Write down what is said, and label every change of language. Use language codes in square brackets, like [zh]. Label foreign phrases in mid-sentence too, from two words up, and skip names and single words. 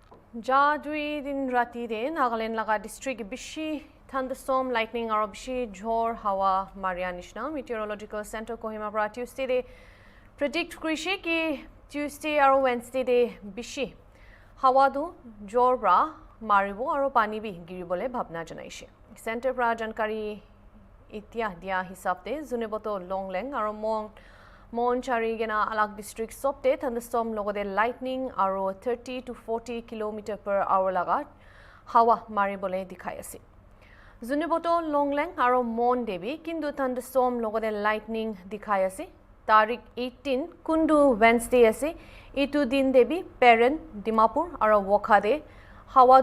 [nag] Ja dui din rati de Nagaland laga district bishi [en] thunderstorm lightning [nag] aro bishi jhor hawa maria nishna meteorological center Kohima pra Tuesday de predict krishi ki Tuesday aro Wednesday de bishi hawa du jhor bra maribo aro pani bi giribole bhabna janaise center pra jankari itia dia hisab de juneboto longleng aro Monchari gena alag district sopte thunderstorm logode lightning aro [en] 30 to 40 km per hour [nag] laga hawa maribole dikhai ase Zuniboto longleng aro mon debi kindu thunderstorm logode lightning dikhai ase tarik 18 kundu Wednesday ase itu din debi Peren Dimapur aro Wokha de hawa